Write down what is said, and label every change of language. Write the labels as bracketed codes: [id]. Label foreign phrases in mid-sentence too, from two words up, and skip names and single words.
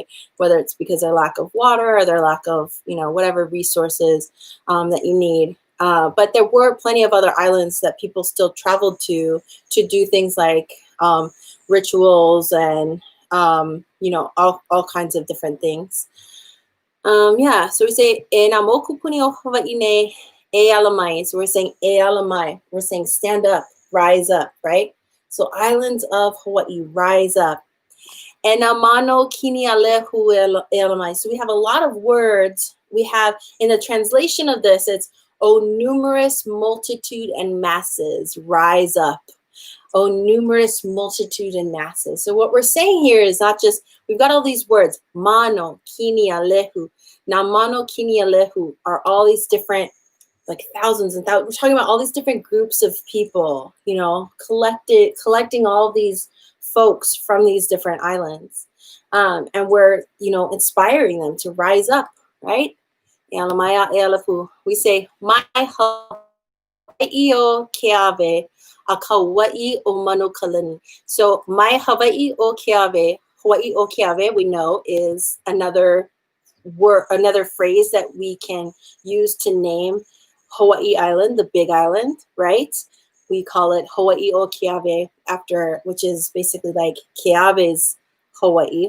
[en] Whether it's because of their lack of water or their lack of, whatever resources that you need. But there were plenty of other islands that people still traveled to do things like rituals and, all kinds of different things. So we say [haw] e na moku puni o Hawaii nei e ala mai. [en] So we're saying [haw] e ala mai. [en] We're saying stand up, rise up, right? So islands of Hawaii, rise up. [haw] E na mano kini alehu e ala mai. [en] So we have a lot of words. We have, in the translation of this, it's oh numerous multitude and masses, rise up. Oh, numerous multitude and masses. So what we're saying here is not just, we've got all these words, [haw] mano, kini, alehu. [en] Now, [haw] mano, kini, alehu [en] are all these different, like thousands and thousands. We're talking about all these different groups of people, collecting all these folks from these different islands. And we're, inspiring them to rise up, right? We say, [haw] mai Hawaii o Keawe, a Kauai o Manu Kalani. [en] So my Hawaii o Keawe, Hawaii o Keawe, we know is another word, another phrase that we can use to name Hawaii Island, the Big Island, right? We call it Hawaii o Keawe after, which is basically like Keawe's Hawaii.